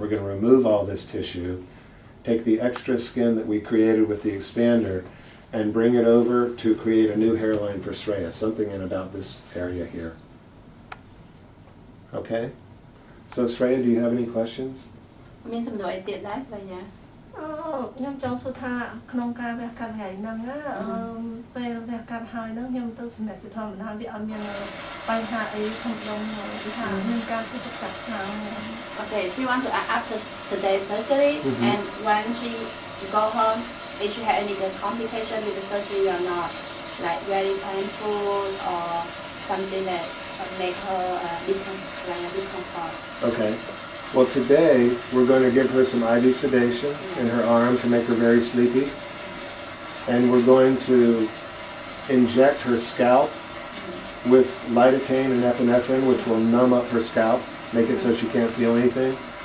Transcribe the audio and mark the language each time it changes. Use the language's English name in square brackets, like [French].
[English] We're going to remove all this tissue, take the extra skin that we created with the expander, and bring it over to create a new hairline for Sreya, something in about this area here. Okay? So Sreya, do you have any questions? [Khmer] មានសំណួរអីទៀតដែរស្រីយ៉ាខ្ញុំចង់សួរថាក្នុងការវះកាត់ថ្ងៃហ្នឹងពេលវះកាត់ហើយហ្នឹងខ្ញុំទៅសម្រាប់ជាធម្មតាវាអត់មានបញ្ហាអីក្នុងខ្ញុំគឺថាមានការឈឺចុកចាប់ខ្លាំង [English] Okay, she want to after today's surgery and when she go home if she had any complication with the surgery or not, like very painful or something that make her discomfort. Okay. Well, today we're going to give her some IV sedation in her arm to make her very sleepy. And we're going to inject her scalp with lidocaine and epinephrine, which will numb up her scalp, make it so she can't feel anything.